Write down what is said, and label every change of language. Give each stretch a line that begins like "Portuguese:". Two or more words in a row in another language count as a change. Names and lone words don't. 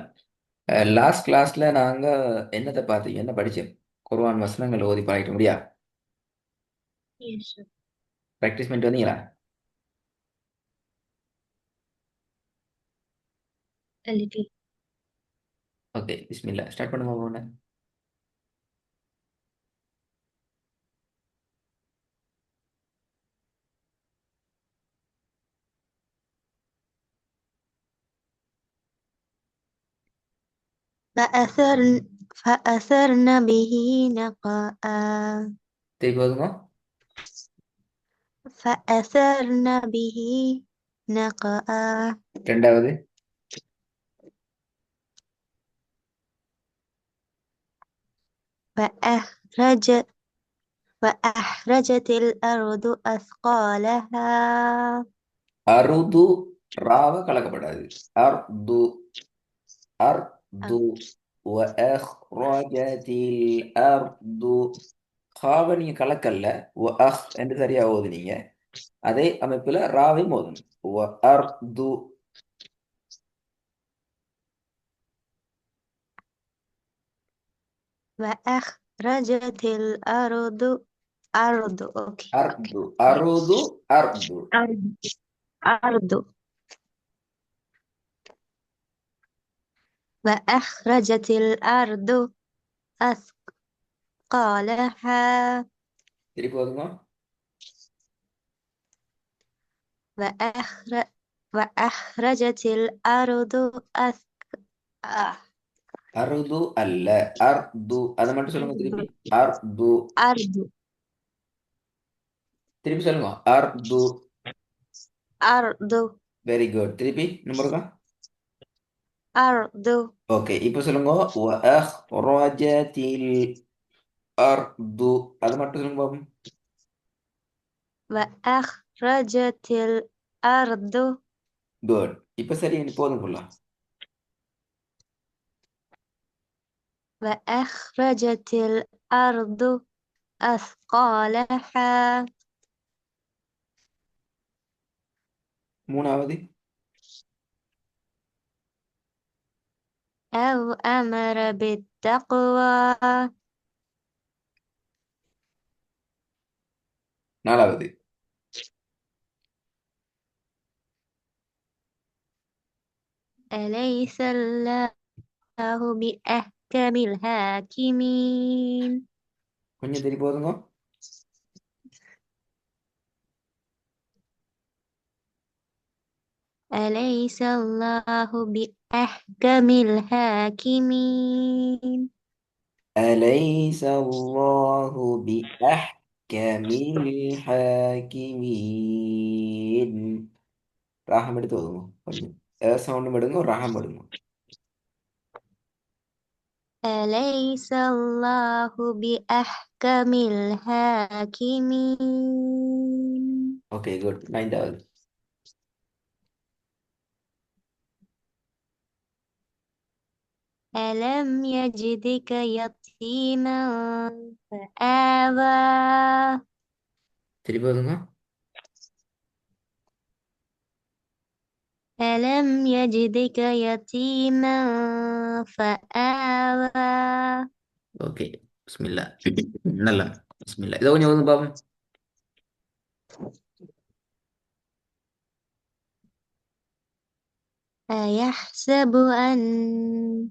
English: last class-la
Tamil: நாங்க என்னத்தை பார்த்தீங்க, என்ன படிச்சோம்? குர்ஆன் வசனங்கள் ஓதி பழகிட்ட முடியா?
English: Yes sir.
Tamil: ப்ராக்டிஸ் பண்ணிட்டு வந்தீங்களா? லிட்டில். ஓகே, பிஸ்மில்லா ஸ்டார்ட் பண்ணுங்க உடனே.
Arabic: فأثرن فأثرن به نقعا.
Tamil: திருப்பி ஓதுங்க.
Arabic: فأثرن به نقعا.
Tamil: ரெண்டாவது.
Arabic: فأخرج فأخرجت الأرض أثقالها.
Tamil: அருது. ராவ கலக்கப்படாது. அர்து. அர்து.
Arabic: وأخرجت الأرض.
Tamil: காவை நீங்க கலக்கல்ல. என்று சரியா ஓதுனீங்க. அதே அமைப்புல ராவையும் ஓதணும். அர்து.
Arabic: وأخرجت الأرض.
English: okay okay.
Tamil: அர்து. அருது. அர்து.
Arabic: أرض. أرض. وأخرجت الأرض أثقالها.
Tamil: திருப்பி ஓதுங்க.
Arabic: وأخر... وأخرجت الأرض آه.
Tamil: அருது அல்ல. அர்து. அதை மட்டும் சொல்லுங்க திருப்பி.
Arabic: أرض.
Tamil: அர்து.
Arabic: أرض.
Tamil: திருப்பி சொல்லுங்க. அர்து.
Arabic: أرض.
English: very good.
Tamil: திருப்பி நம்பருக்கா.
Arabic: أرض.
Tamil: ஓகே, இப்போ சொல்லுங்க.
Arabic: وأخرجت الأرض.
Tamil: அதை மட்டும் சொல்லுங்க பாப்போம்.
Arabic: وأخرجت الأرض.
Tamil: குட். இப்போ சரி, நீ போதும் ஃபுல்லா.
Arabic: وأخرجت الأرض أثقالها.
Tamil: மூணாவது.
Arabic: أو أمر بالتقوى.
Tamil: நாலாவது.
Arabic: أليس الله بأحكم الحاكمين.
Tamil: கொஞ்சம் திருப்பி போதுங்க.
Arabic: أليس الله بأحكم الحاكمين. أليس الله بأحكم الحاكمين.
Tamil: ராகம் எடுத்து ஓதுங்க கொஞ்சம். சவுண்டும் எடுங்க, ஒரு ராகம் எடுங்க.
Arabic: أليس الله بأحكم الحاكمين.
English: Okay, good.
Tamil: நைன்தாவது.
Arabic: ألم يجدك يتيما فآوى.
Tamil: திருப்பி ஓதுங்க.
Arabic: ألم يجدك يتيما فآوى.
Tamil: ஓகே, பிஸ்மில்லா. நல்லா. பிஸ்மில்லா. இதை கொஞ்சம் ஓதுங்க பாப்போம்.
Arabic: أيحسب أن